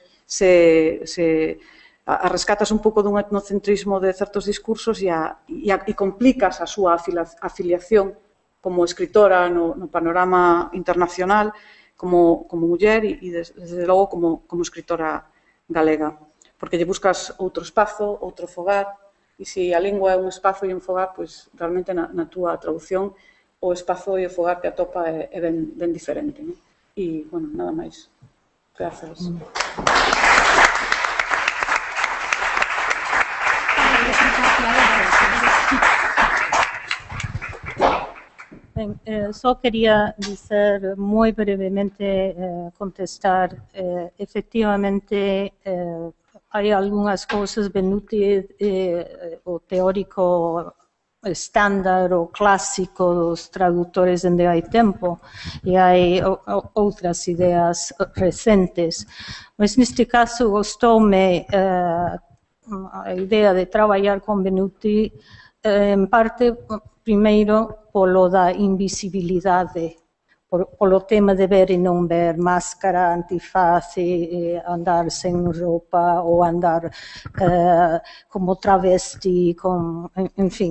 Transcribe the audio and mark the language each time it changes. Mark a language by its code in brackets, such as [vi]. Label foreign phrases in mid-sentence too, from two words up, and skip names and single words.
[gl] a rescatas un pouco dun etnocentrismo de certos discursos e complicas a súa afiliación como escritora no panorama internacional, como muller e, desde logo, como escritora galega. Porque lle buscas outro espazo, outro fogar, e se a lingua é un espazo e un fogar, pois realmente na túa traducción o espazo e o fogar que atopa é ben diferente. E, bueno, nada máis. Gracias. [pt] Só queria dizer [es] muy brevemente, contestar, efectivamente hay algunas cosas, Benuti, [gl] o teórico estándar o clásico dos tradutores onde hai tempo, e hai outras ideas recentes. Mas neste caso gostoume a idea de traballar con Benuti, en parte, primeiro, polo da invisibilidade, polo tema de ver e non ver, máscara, antifaz, andar sen roupa ou andar como travesti, enfim.